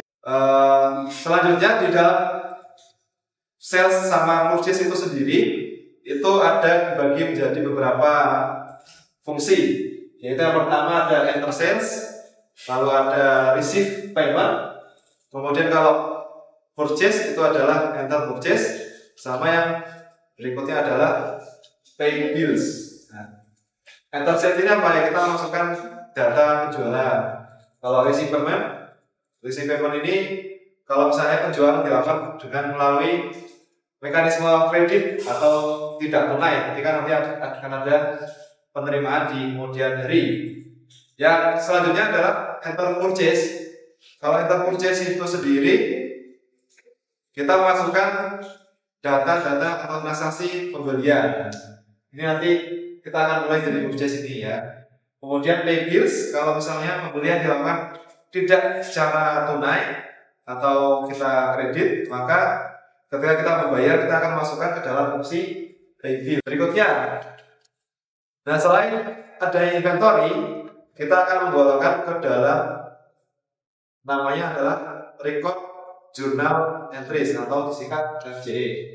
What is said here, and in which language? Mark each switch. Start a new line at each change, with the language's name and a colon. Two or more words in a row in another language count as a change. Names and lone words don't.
Indonesian: Selanjutnya di dalam sales sama purchase itu sendiri itu ada dibagi menjadi beberapa fungsi, yaitu yang pertama ada
English: enter sales,
Indonesian: lalu ada
English: receive payment,
Indonesian: kemudian kalau purchase itu adalah
English: enter purchase,
Indonesian: sama yang berikutnya adalah
English: pay bills.
Indonesian: Nah,
English: enter sales
Indonesian: ini apa ya? Kita masukkan data penjualan. Kalau
English: receive payment
Indonesian: ini kalau misalnya penjualan dilakukan dengan melalui mekanisme kredit atau tidak tunai, ketika nanti akan ada penerimaan di kemudian hari. Yang selanjutnya adalah
English: enter purchase.
Indonesian: Kalau
English: enter purchase
Indonesian: itu sendiri kita memasukkan data-data atau transaksi pembelian. Ini nanti kita akan mulai dari purchase ini ya.
English: Kemudian pay bills,
Indonesian: kalau misalnya pembelian dilakukan tidak secara tunai atau kita kredit, maka ketika kita membayar kita akan masukkan ke dalam fungsi
English: pay bill.
Indonesian: Berikutnya, nah selain ada inventory, kita akan menggolongkan ke dalam namanya adalah
English: record journal entries
Indonesian: atau disingkat RJE.